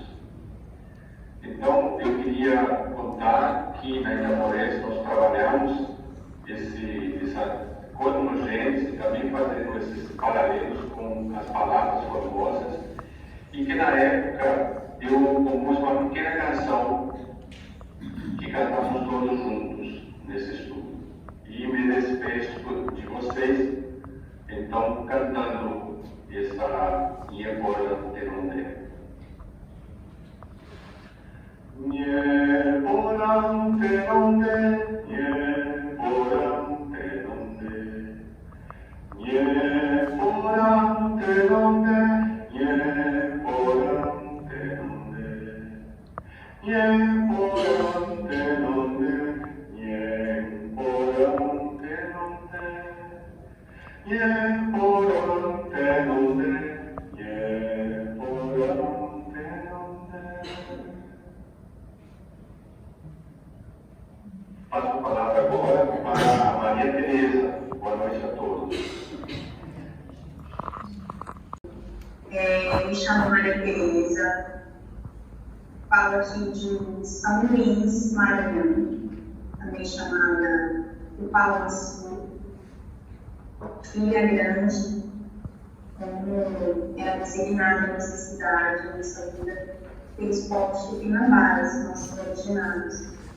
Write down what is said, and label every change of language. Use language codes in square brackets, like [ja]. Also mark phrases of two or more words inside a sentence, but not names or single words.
[pt] Então, eu queria contar que na Inhamorés nós trabalhamos essa cosmogênese, também fazendo esses paralelos com as palavras famosas, e que na época eu compus uma pequena canção que cantamos todos juntos nesse estudo. E me despeço de vocês, então, cantando essa Inheporã Tenondé. [gn] Inheporã Tenondé, Inheporã Tenondé, Inheporã Tenondé, Inheporã Tenondé, Inheporã Tenondé, Inheporã Tenondé, Inheporã Tenondé, Inheporã Tenondé. [pt] Passo a palavra agora para a Maria Tereza. Boa noite a todos. Me chamo Maria Tereza, falo aqui de São Luís, Maranhão, também chamada do Pau Sul, filha grande, como era designada nessa cidade, nessa vida, pelos povos tupinambás, nossos originários.